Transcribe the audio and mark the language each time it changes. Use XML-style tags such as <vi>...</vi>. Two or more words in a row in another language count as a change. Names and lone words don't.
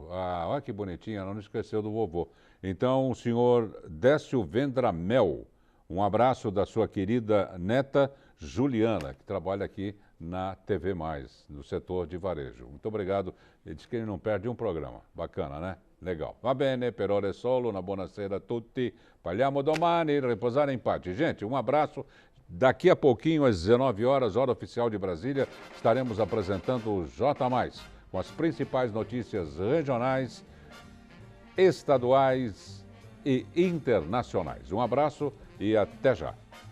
<pt>Olha que bonitinha, ela não esqueceu do vovô. Então, o senhor Décio Vendramel, um abraço da sua querida neta Juliana, que trabalha aqui na TV+, no setor de varejo. Muito obrigado. Ele diz que ele não perde um programa. Bacana, né? Legal.</pt> <it>Va bene, per ore solo, una buonasera a tutti. Parliamo domani, riposare in pace.</it> <pt>Gente, um abraço. Daqui a pouquinho, às 19 horas, hora oficial de Brasília, estaremos apresentando o J+, com as principais notícias regionais, estaduais e internacionais. Um abraço e até já.</pt>